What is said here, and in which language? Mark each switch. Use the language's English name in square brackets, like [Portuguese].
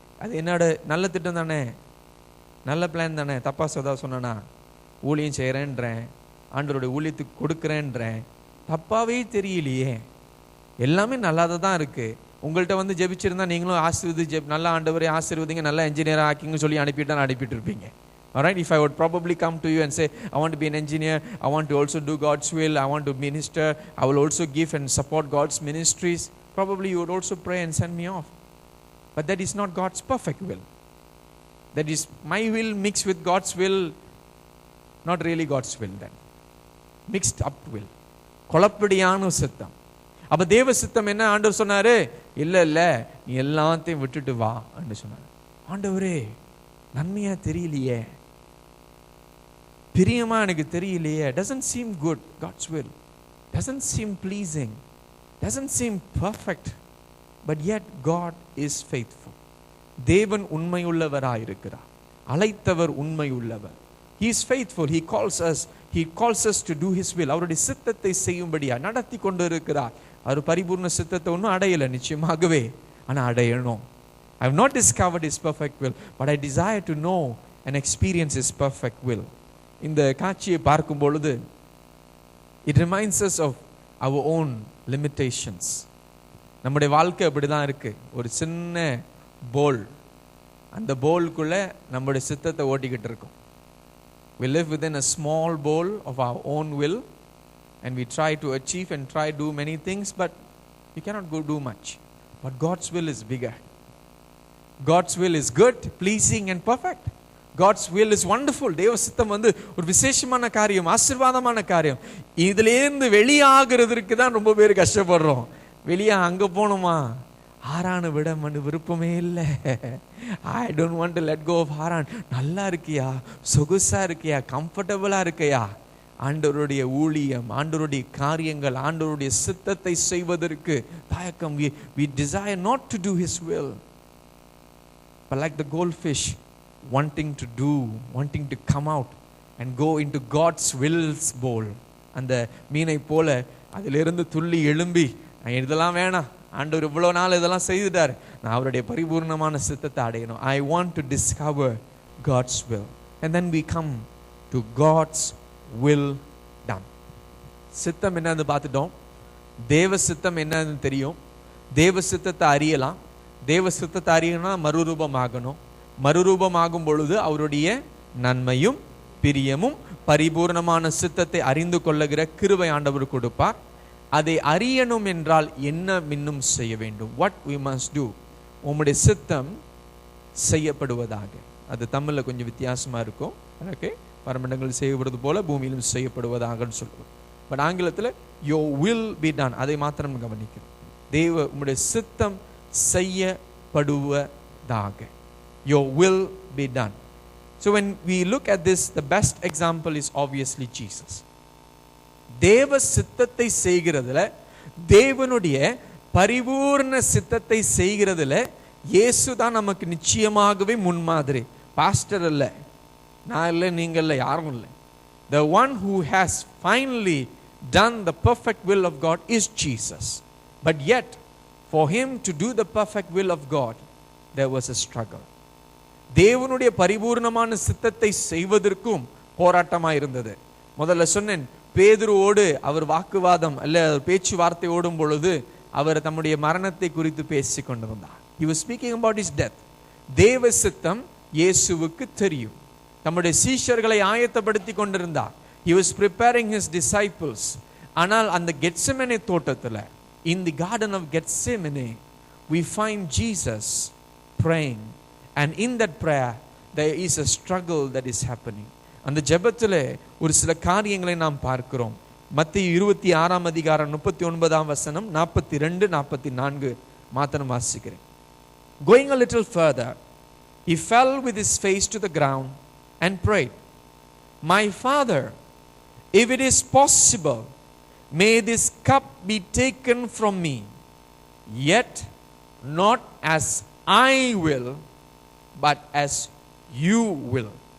[Tamil] அது என்னோட நல்ல திட்டம் தானே, நல்ல பிளான் தானே. தப்பா சொன்னா ஊழியம் செய்கிறேன்றேன், ஆண்டவருடைய ஊழியத்துக்கு கொடுக்குறேன்றேன். தப்பாவே தெரியலையே, எல்லாமே நல்லாதான் தான் இருக்கு. உங்கள்கிட்ட ஜெபிச்சிருந்தா நீங்களும் நல்லா ஆண்டவரே ஆசீர்வதிங்க, நல்லா என்ஜினியர் ஆக்கிங்கன்னு சொல்லி அனுப்பிட்டு இருப்பீங்க. [English] All right, if I would probably come to you and say, I want to be an engineer, I want to also do God's will, I want to minister, I will also give and support God's ministries, probably you would also pray and send me off. But that is not God's perfect will. That is my will mixed with God's will. not really God's will then. Mixed up will. [Tamil] குழப்படியான சித்தம். அப்ப தேவ சித்தம் என்ன? ஆண்டவர் சொன்னாரு, இல்ல இல்ல நீ எல்லாத்தையும் விட்டுட்டு வா என்று சொன்னார். ஆண்டவரே நன்மையா தெரியலையே, பிரியமா எனக்கு தெரியலையே, [English] doesn't seem good. God's will doesn't seem pleasing, doesn't seem perfect, but yet God is faithful. [Tamil] தேவன் உண்மையுள்ளவராய் இருக்கிறார். அழைத்தவர் உண்மையுள்ளவர். [English] He is faithful. He calls us to do his will. [Tamil] அவருடைய சித்தத்தை செய்யும்படியா நடத்தி கொண்டு இருக்கிறார். அவர் பரிபூர்ண சித்தத்தை ஒன்றும் அடையல நிச்சயமாகவே, ஆனா அடையணும். [English] I have not discovered his perfect will, but I desire to know and experience his perfect will. [Tamil] இந்த காட்சியை பார்க்கும் பொழுது [English] it reminds us of our own limitations. [Tamil] நம்முடைய வாழ்க்கை அப்படிதான் இருக்கு. ஒரு சின்ன போல், அந்த போலுக்குள்ள நம்முடைய சித்தத்தை ஓட்டிக்கிட்டு இருக்கோம். [English] We live within a small bowl of our own will, and we try to achieve and try to do many things, but we cannot go do much. But God's will is bigger. God's will is good, pleasing and perfect. God's will is wonderful. [Tamil] தேவ சித்தம் ஒரு விசேஷமான காரியம், ஆசீர்வாதமான காரியம். இதுல இருந்து வெளியாகிறதுக்கு தான் ரொம்ப பேர் கஷ்டப்படுறோம். வெளியே அங்க போகணுமா, ஹாரானை விட விருப்பமே இல்லை. [English] I don't want to let go of Haran. [Tamil] நல்லா இருக்கியா, சொகுசா இருக்கியா, கம்ஃபர்டபுளா இருக்கியா? ஆண்டவருடைய ஊழியம், ஆண்டவருடைய காரியங்கள், ஆண்டவருடைய சித்தத்தை செய்வதற்கு தயக்கம். [English] We desire not to do his will, but like the goldfish wanting to come out and go into God's will's bowl. [Tamil] அந்த மீனை போல அதிலிருந்து துள்ளி எழும்பி, இதெல்லாம் வேணாம், ஆண்டவர் இவ்வளவு நாள் இதெல்லாம் செய்துட்டார், நான் அவருடைய பரிபூர்ணமான சித்தத்தை அடையணும். [English] I want to discover God's will. And then we come to God's will done. [Tamil] சித்தம் என்னன்னு பார்த்துட்டோம். தேவ சித்தம் என்னன்னு தெரியும். தேவ சித்தத்தை அறியலாம். தேவ சித்தத்தை அறியணும்னா மறுரூபமாகணும். மறுரூபமாகும் பொழுது அவருடைய நன்மையும் பிரியமும் பரிபூர்ணமான சித்தத்தை அறிந்து கொள்ளுகிற கிருபை ஆண்டவர் கொடுப்பார். அதை அறியணும் என்றால் என்ன இன்னும் செய்ய வேண்டும்? [English] What we must do? [Tamil] உம்முடைய சித்தம் செய்யப்படுவதாக. அது தமிழ்ல கொஞ்சம் வித்தியாசமா இருக்கும். ஓகே, பரமண்டங்கள் செய்யப்படுவது போல பூமியிலும் செய்யப்படுவதாக சொல்லுவோம். பட் ஆங்கிலத்தில் [English] your will be done, [Tamil] அதை மாத்திரம் கவனிக்கிறோம். உம்முடைய சித்தம் செய்யப்படுவதாக. [English] Your will be done. So when we look at this, the best example is obviously Jesus. [Tamil] தேவ சித்தத்தை செய்கிறதுல, தேவனுடைய பரிபூர்ண சித்தத்தை செய்கிறதுல இயேசு தான் நமக்கு நிச்சயமாகவே முன்மாதிரி. பாஸ்டர் இல்ல, நான் இல்லை, நீங்கள் இல்லை, யாரும் இல்லை. [English] The one who has finally done the perfect will of God is Jesus. But yet for him to do the perfect will of God, there was a struggle. [Tamil] தேவனுடைய பரிபூர்ணமான சித்தத்தை செய்வதற்கும் போராட்டமாக இருந்தது. முதல்ல சொன்னேன், பேதுருவோடு அவர் வாக்குவாதம் அல்ல பேச்சுவார்த்தை ஓடும் பொழுது அவர் தம்முடைய மரணத்தை குறித்து பேசி கொண்டிருந்தார். [English] He was speaking about his death. [Tamil] தேவ சித்தம் இயேசுவுக்கு தெரியும். தம்முடைய சீஷர்களை ஆயத்தப்படுத்தி கொண்டிருந்தார். [English] He was preparing his disciples. [Tamil] ஆனால் அந்த கெத்செமனே தோட்டத்தில், [English] in the garden of Gethsemane, we find Jesus praying, and in that prayer there is a struggle that is happening. [Tamil] அந்த ஜெபத்திலே ஒரு சில காரியங்களை நாம் பார்க்கிறோம். மத்தேயு 26 அதிகாரம் 39 வசனம் 42 44 மாத்திரம் வாசிக்கிறேன். [English] Going a little further, he fell with his face to the ground and prayed, "My Father, if it is possible, may this cup be taken from me, yet not as I will, but as you will."